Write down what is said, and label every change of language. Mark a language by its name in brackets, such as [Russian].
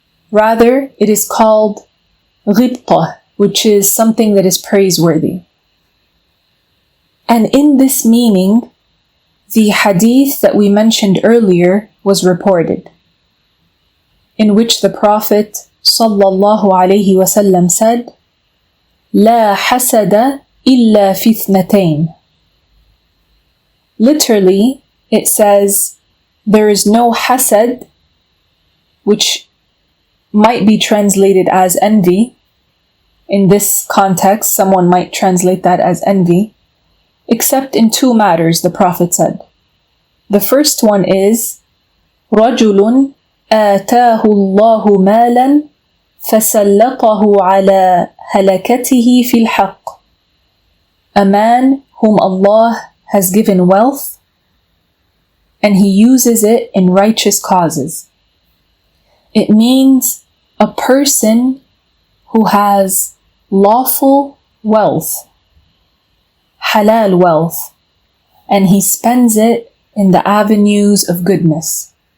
[English] Rather, it is called ghibta, which is something that is praiseworthy. And in this meaning, the hadith that we mentioned earlier was reported, in which the Prophet [Arabic] sallallahu alayhi wasallam said, لا حسد إلا في اثنتين. [English] Literally, it says, there is no hasad, which might be translated as envy. In this context, someone might translate that as envy, except in two matters, the Prophet said. The first one is, [Arabic] رَجُلٌ آتَاهُ اللَّهُ مَالًا فَسَلَّطَهُ عَلَى هَلَكَتِهِ فِي الْحَقِّ. [English] A man whom Allah has given wealth, and he uses it in righteous causes. It means a person who has lawful wealth, halal wealth, and he spends it in the avenues of goodness.